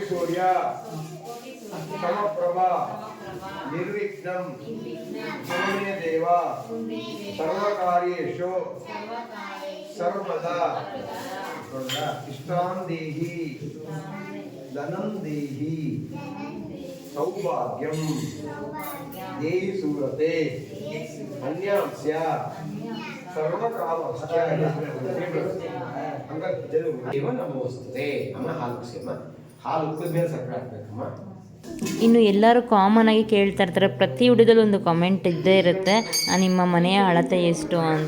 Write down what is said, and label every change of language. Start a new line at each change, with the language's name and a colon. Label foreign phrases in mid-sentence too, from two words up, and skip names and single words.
Sanskrit: ಸೂರ್ಯ ಸಮಪ್ರಭ ನಿರ್ವಿಘ್ನಂ ಕುರುಮೇ ದೇವ ಸರ್ವಕಾರ್ಯೇಷು ಸರ್ವದಾ ಇಷ್ಟಾನ್ ದೇಹಿ ಧನಂ ದೇಹಿ ಸೌಭಾಗ್ಯಂ ದೇಹಿ ಸೂರತೆ ಅನ್ಯಾಂಸ್ಯ ಸರ್ವಕಾಮಸ್ಯ ದೇವ ನಮೋಸ್ತುತೆ.
Kannada: ಅಮ್ಮ ಹಾಲು ಕುಡಿಸಮ್ಮ. ಹಾಲು ಉಕ್ಕಿದ ಮೇಲೆ ಸಕ್ಕರೆ ಹಾಕ್ಬೇಕಮ್ಮ. ಇನ್ನು ಎಲ್ಲರೂ ಕಾಮನ್ ಆಗಿ ಕೇಳ್ತಾ ಇರ್ತಾರೆ, ಪ್ರತಿ ವಿಡಿಯೋದಲ್ಲೂ ಒಂದು ಕಾಮೆಂಟ್ ಇದ್ದೇ ಇರುತ್ತೆ, ನಿಮ್ಮ ಮನೆಯ ಅಳತೆ ಎಷ್ಟು ಅಂತ.